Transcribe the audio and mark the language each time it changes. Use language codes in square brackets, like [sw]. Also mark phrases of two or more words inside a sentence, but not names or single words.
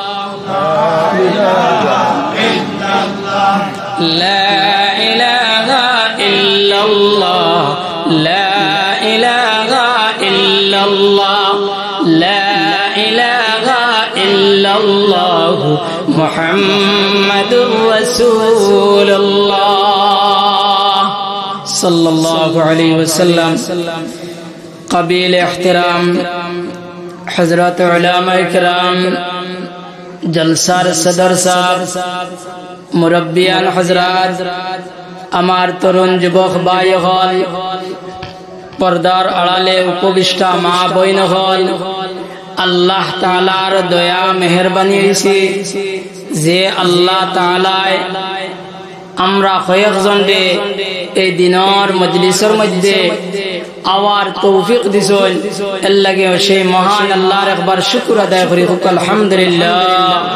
[ar] لا الہ الا اللہ لا الہ الا اللہ لا الہ الا اللہ محمد رسول اللہ صلی اللہ علیہ وسلم [ur] قبیل احترام حضرت علماء کرام جلسار صدر صاحب مربیان حضرات [bn] আমার তরুণ যুবক ভাই হল পর্দার আড়ালে উপবিষ্ট মা বোন হল আল্লাহ তাআলার দয়া মেহেরবানি হইছে যে আল্লাহ তাআলায় আমরা কয়েকজন এই দিনের মজলিসের মধ্যে আওয়ার তৌফিক দিছেন এর লাগে সেই মহান আল্লাহর একবার শুকর আদায় করি আলহামদুলিল্লাহ